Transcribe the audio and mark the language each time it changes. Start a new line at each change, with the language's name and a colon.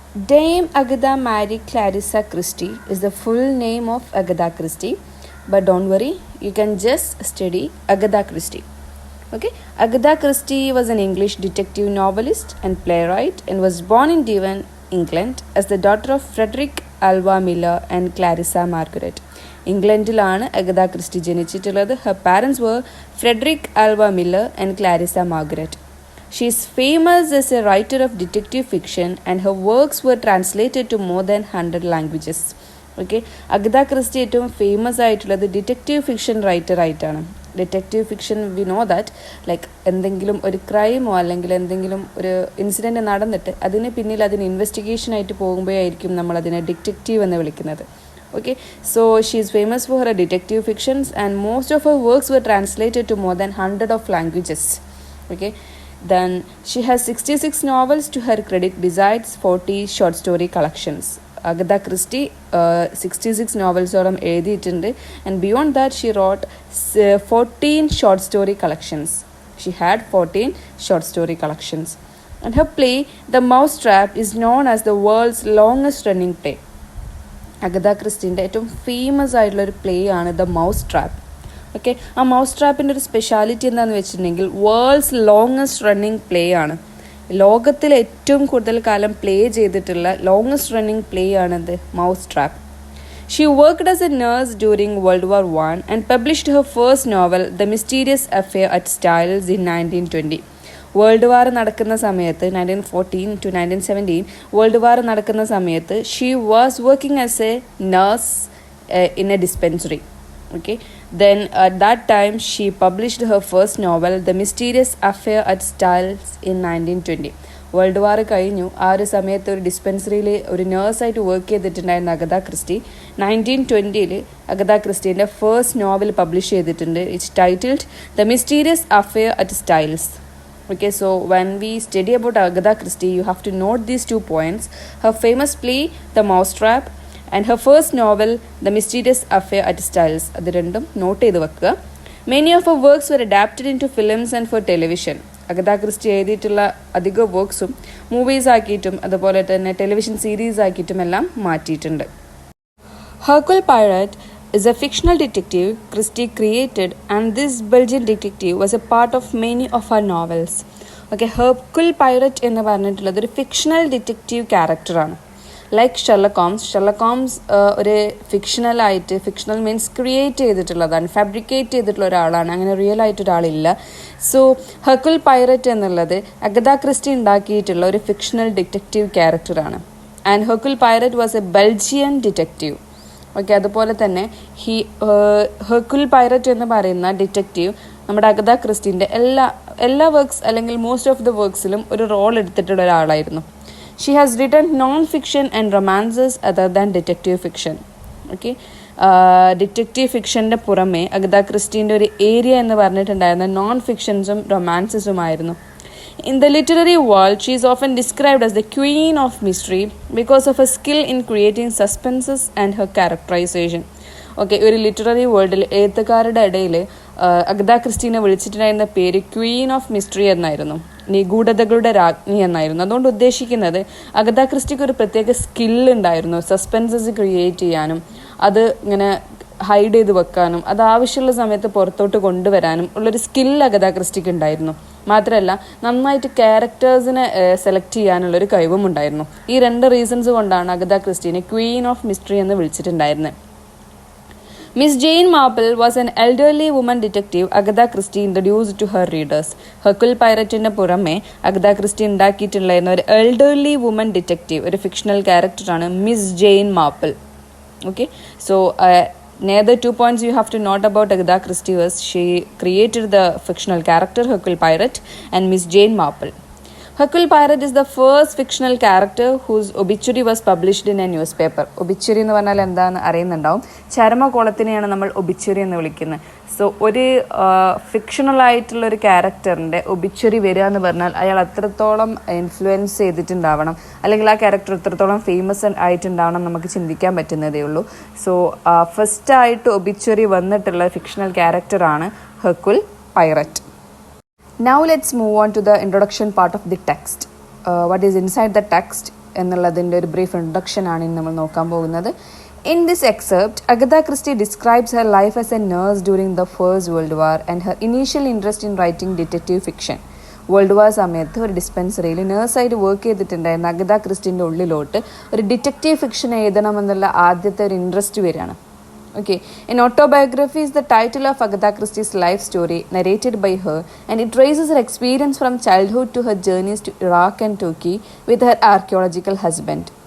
English: Dame Agatha Mary Clarissa Christie is the full name of Agatha Christie, but don't worry, you can just study Agatha Christie. Okay, Agatha Christie was an English detective novelist and playwright and was born in Devon, England as the daughter of Frederick Alva Miller and Clarissa Margaret.
Malayalam: ഇംഗ്ലണ്ടിലാണ് Agatha Christy ജനിച്ചിട്ടുള്ളത്.
English: Her parents were Frederick Alva Miller and Clarissa Margaret. She is famous as a writer of detective fiction and her works were translated to more than 100 languages.
Malayalam: Okay, Agatha Christy ഏറ്റവും famous ആയിട്ടുള്ളത് detective fiction writer ആയിട്ടാണ്. Detective fiction
English: we know that like
Malayalam: എന്തെങ്കിലും ഒരു ക്രൈമോ അല്ലെങ്കിൽ എന്തെങ്കിലും ഒരു incident നടന്നിട്ട് അതിന് പിന്നിൽ അതിന് ഇൻവെസ്റ്റിഗേഷനായിട്ട് പോകുമ്പോഴായിരിക്കും നമ്മൾ അതിനെ ഡിറ്റക്റ്റീവ് എന്ന് വിളിക്കുന്നത്.
English: Okay, so she is famous for her detective fictions and most of her works were translated to more than 100 of languages. Okay, then she has 66 novels to her credit besides 40 short story collections. Agatha Christie 66
Malayalam: നോവൽസോളം എഴുതിയിട്ടുണ്ട്
English: and beyond that she wrote 14 short story collections. She had 14 short story collections. And her play The Mousetrap is known as the world's longest running play.
Malayalam: Agatha ക്രിസ്റ്റീൻ്റെ ഏറ്റവും famous ആയിട്ടുള്ളൊരു play ആണ് the mouse trap. Okay, ആ mouse ട്രാപ്പിൻ്റെ ഒരു speciality എന്താണെന്ന് വെച്ചിട്ടുണ്ടെങ്കിൽ
English: world's longest running play
Malayalam: ആണ്. ലോകത്തിൽ ഏറ്റവും കൂടുതൽ കാലം പ്ലേ ചെയ്തിട്ടുള്ള
English: longest running play
Malayalam: ആണിത് mouse trap.
English: She worked as a nurse during World War I and published her first novel the Mysterious Affair at Styles in 1920. World War
Malayalam: നടക്കുന്ന സമയത്ത്
English: 1914 to 1917 World War നടക്കുന്ന സമയത്ത് she was working as a nurse in a dispensary. Okay, then at that time she published her first novel the Mysterious Affair at Styles in 1920.
Malayalam: World war കഴിഞ്ഞു. ആ ഒരു സമയത്ത് ഒരു ഡിസ്പെൻസറിയിൽ ഒരു നേഴ്സായിട്ട് work ചെയ്തിട്ടുണ്ടായിരുന്ന Agatha Christy 1920 Agatha ക്രിസ്റ്റീൻ്റെ first novel publish ചെയ്തിട്ടുണ്ട്.
English: It's titled the Mysterious Affair at Styles. Okay, so when we study about Agatha Christie, you have to note these 2 points. Her famous play, The Mousetrap, and her first novel, The Mysterious Affair at Styles.
Malayalam: അത് രണ്ടും not ചെയ്ത് വെക്കുക.
English: Many of her works were adapted into films and for television.
Malayalam: Agatha Christy എഴുതിയിട്ടുള്ള അധിക വർക്ക്സും movies ആക്കിയിട്ടും അതുപോലെ തന്നെ television series ആക്കിയിട്ടും എല്ലാം മാറ്റിയിട്ടുണ്ട്.
English: Hercule Poirot is a fictional detective Christie created, and this Belgian detective was a part of many of her novels.
Malayalam: Okay, Hercule Poirot എന്ന് പറഞ്ഞിട്ടുള്ളത് ഒരു fictional detective ക്യാരക്ടറാണ്. ലൈക്ക് ഷെർലക് ഹോംസ് ഒരു fictional means create ചെയ്തിട്ടുള്ളതാണ്, fabricate ചെയ്തിട്ടുള്ള ഒരാളാണ്. അങ്ങനെ real ആയിട്ട് ഒരാളില്ല. സോ ഹെർക്യൂൽ പൈററ്റ് എന്നുള്ളത് അഗത ക്രിസ്റ്റി ഉണ്ടാക്കിയിട്ടുള്ള ഒരു ഫിക്ഷണൽ ഡിറ്റക്റ്റീവ് ക്യാരക്ടറാണ്.
English: And Hercule Poirot was a Belgian detective.
Malayalam: Okay, അതുപോലെ തന്നെ ഹെർക്യൂൽ പൈററ്റ് എന്ന് പറയുന്ന ഡിറ്റക്റ്റീവ് നമ്മുടെ അഗത ക്രിസ്റ്റീൻ്റെ എല്ലാ വർക്ക്സ് അല്ലെങ്കിൽ മോസ്റ്റ് ഓഫ് ദ വർക്ക്സിലും ഒരു റോൾ എടുത്തിട്ടുള്ള ഒരാളായിരുന്നു.
English: She has written non fiction and romances other than detective fiction.
Malayalam: Okay, detective ഫിക്ഷൻ്റെ പുറമെ അഗത ക്രിസ്റ്റീൻ്റെ ഒരു ഏരിയ എന്ന് പറഞ്ഞിട്ടുണ്ടായിരുന്ന non ഫിക്ഷൻസും റൊമാൻസസുമായിരുന്നു. In the literary world, she is often described as the queen of mystery because of her skill in creating suspenses and her characterization. Okay, ഒരു literary വേൾഡിൽ എഴുത്തുകാരുടെ ഇടയിൽ Agatha ക്രിസ്റ്റീനെ വിളിച്ചിട്ടുണ്ടായിരുന്ന പേര്
English: queen of mystery
Malayalam: എന്നായിരുന്നു, നിഗൂഢതകളുടെ രാജ്ഞി എന്നായിരുന്നു. അതുകൊണ്ട് ഉദ്ദേശിക്കുന്നത് അഗത ക്രിസ്റ്റിക്ക് ഒരു പ്രത്യേക സ്കില്ലുണ്ടായിരുന്നു സസ്പെൻസസ് ക്രിയേറ്റ് ചെയ്യാനും അത് ഇങ്ങനെ ഹൈഡ് ചെയ്ത് വെക്കാനും അത് ആവശ്യമുള്ള സമയത്ത് പുറത്തോട്ട് കൊണ്ടുവരാനും ഉള്ളൊരു സ്കിൽ അഗത ക്രിസ്റ്റിക്ക് ഉണ്ടായിരുന്നു. മാത്രമല്ല നന്നായിട്ട് ക്യാരക്ടേഴ്സിനെ സെലക്ട് ചെയ്യാനുള്ളൊരു കഴിവും ഉണ്ടായിരുന്നു. ഈ 2 റീസൺസ് കൊണ്ടാണ് അഗത ക്രിസ്റ്റീനെ
English: queen of mystery
Malayalam: എന്ന് വിളിച്ചിട്ടുണ്ടായിരുന്നത്.
English: Miss Jane Marple was an elderly woman detective Agatha Christie introduced to her readers.
Malayalam: ഹെർക്യൂൽ പൈററ്റിന്റെ പുറമെ അഗത ക്രിസ്റ്റി ഉണ്ടാക്കിയിട്ടുണ്ടായിരുന്ന ഒരു എൽഡർലി വുമൻ ഡിറ്റക്റ്റീവ് ഒരു ഫിക്ഷണൽ ക്യാരക്ടറാണ് miss Jain Marple.
English: Okay, so neither 2 points you have to note about Agatha Christie was she created the fictional character Hercule Poirot and Miss Jane Marple. Hercule Poirot is the first fictional character whose obituary was published in a newspaper.
Malayalam: Obituary എന്ന് പറഞ്ഞാൽ എന്താണെന്ന് അറിയുന്നുണ്ടാവും. ചരമകോളത്തിനെയാണ് നമ്മൾ obituary എന്ന് വിളിക്കുന്നത്. So ഒരു fictional ആയിട്ടുള്ള ഒരു ക്യാരക്ടറിൻ്റെ obituary വരിക എന്ന് പറഞ്ഞാൽ അയാൾ അത്രത്തോളം ഇൻഫ്ലുവൻസ് ചെയ്തിട്ടുണ്ടാവണം, അല്ലെങ്കിൽ ആ ക്യാരക്ടർ എത്രത്തോളം ഫേമസ് ആയിട്ടുണ്ടാവണം നമുക്ക് ചിന്തിക്കാൻ പറ്റുന്നതേ ഉള്ളൂ. സോ ഫസ്റ്റായിട്ട് ഒബിച്വറി വന്നിട്ടുള്ള ഫിക്ഷണൽ ക്യാരക്ടറാണ് ഹെർക്കുൽ Piret.
English: Now let's move on to the introduction part of the text. What is inside the text
Malayalam: എന്നുള്ളതിൻ്റെ ഒരു ബ്രീഫ് ഇൻട്രൊഡക്ഷൻ ആണ് ഇന്ന് നമ്മൾ നോക്കാൻ പോകുന്നത്.
English: In this excerpt, Agatha Christie describes her life as a nurse during the First World War and her initial interest in writing detective fiction.
Malayalam: World war സമയത്ത് ഒരു ഡിസ്പെൻസറിയിൽ നേഴ്സായിട്ട് work ചെയ്തിട്ടുണ്ടായിരുന്ന Agatha ക്രിസ്റ്റിൻ്റെ ഉള്ളിലോട്ട് ഒരു ഡിറ്റക്റ്റീവ് ഫിക്ഷൻ എഴുതണമെന്നുള്ള ആദ്യത്തെ ഒരു ഇൻട്രസ്റ്റ് വരികയാണ്.
English: Okay, An Autobiography is the title of Agatha Christie's life story narrated by her, and it traces her experience from childhood to her journeys to Iraq and Turkey with her archaeological husband.